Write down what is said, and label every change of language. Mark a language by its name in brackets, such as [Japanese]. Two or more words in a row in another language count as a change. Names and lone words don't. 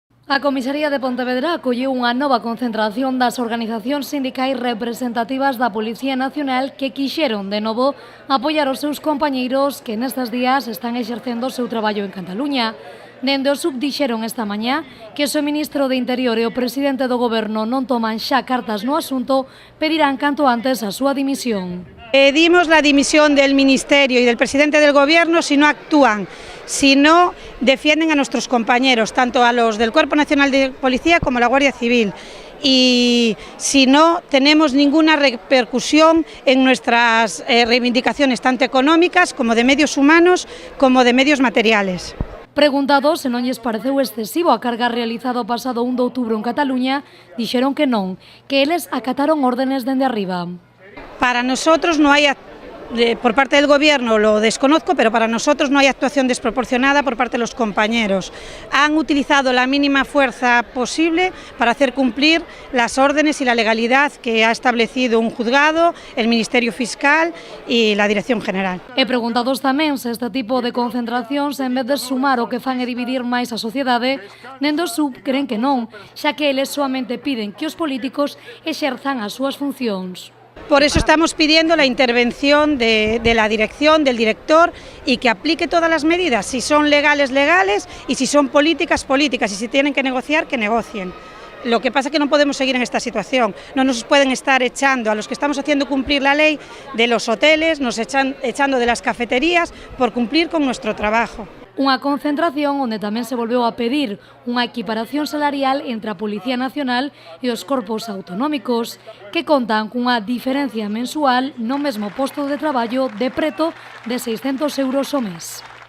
[Galician] A Comisaría de Pontevedra acolleu unha nova concentración das organizacións sindicais representativas da Policía Nacional que quixeron, de novo, apoiar os seus compañeiros que nestes días están exercendo o seu traballo en Cataluña. Dende o SUB dixeron esta mañá que se o ministro de Interior e o presidente do Goberno non toman xa cartas no asunto, pedirán canto antes a súa dimisión. [Spanish] Pedimos la dimisión del Ministerio y del presidente del Gobierno si no actúan, si no defienden a nuestros compañeros, tanto a los del Cuerpo Nacional de Policía como a la Guardia Civil. Y si no tenemos ninguna repercusión en nuestras reivindicaciones, tanto económicas como de medios humanos, como de medios materiales. [Galician] Preguntados se non lles pareceu excesivo a carga realizada o pasado 1 de outubro en Cataluña, dixeron que non, que eles acataron órdenes dende arriba. [Spanish] Para nosotros no hay, por parte del Gobierno lo desconozco, pero para nosotros no hay actuación desproporcionada por parte de los compañeros. Han utilizado la mínima fuerza posible para hacer cumplir las órdenes y la legalidad que ha establecido un juzgado, el Ministerio Fiscal y la Dirección General. [Galician] E preguntados tamén se este tipo de concentracións, en vez de sumar o que fan e dividir máis a sociedade, dende o SUB creen que non, xa que eles soamente piden que os políticos exerzan as súas funcións. [Spanish] Por eso estamos pidiendo la intervención de la dirección, del director, y que aplique todas las medidas, si son legales, legales, y si son políticas, políticas, y si tienen que negociar, que negocien. Lo que pasa es que no podemos seguir en esta situación, no nos pueden estar echando a los que estamos haciendo cumplir la ley de los hoteles, nos están echando de las cafeterías por cumplir con nuestro trabajo. [Galician] Unha concentración onde tamén se volveu a pedir unha equiparación salarial entre a Policía Nacional e os corpos autonómicos, que contan cunha diferencia mensual no mesmo posto de traballo de preto de 600 euros ao mes.